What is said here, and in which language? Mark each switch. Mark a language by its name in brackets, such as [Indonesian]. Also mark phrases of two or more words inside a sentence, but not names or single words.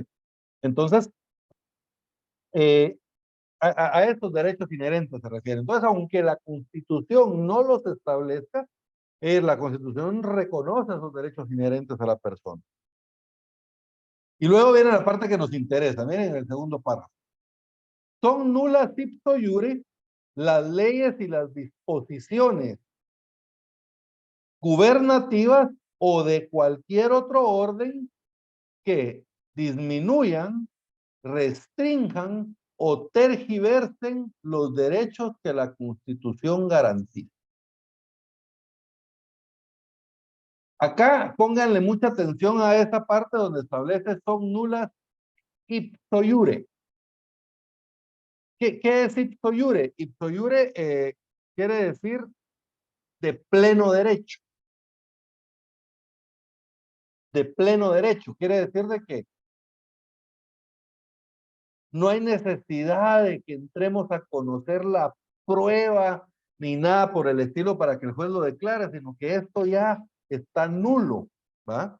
[Spanish] Entonces, a estos derechos inherentes se refiere. Entonces, aunque la Constitución no los establezca, la Constitución reconoce esos derechos inherentes a la persona. Y luego viene la parte que nos interesa, miren el segundo párrafo. Son nulas [Latin] ipso iure [Spanish] las leyes y las disposiciones gubernativas o de cualquier otro orden que disminuyan, restrinjan o tergiversen los derechos que la Constitución garantiza. Acá pónganle mucha atención a esa parte donde establece son nulas [Latin] ipso iure. [Spanish] ¿Qué es [Latin] ipso iure? Ipso iure [Spanish] quiere decir de pleno derecho. De pleno derecho. Quiere decir de que no hay necesidad de que entremos a conocer la prueba ni nada por el estilo para que el juez lo declare, sino que esto ya está nulo, ¿va?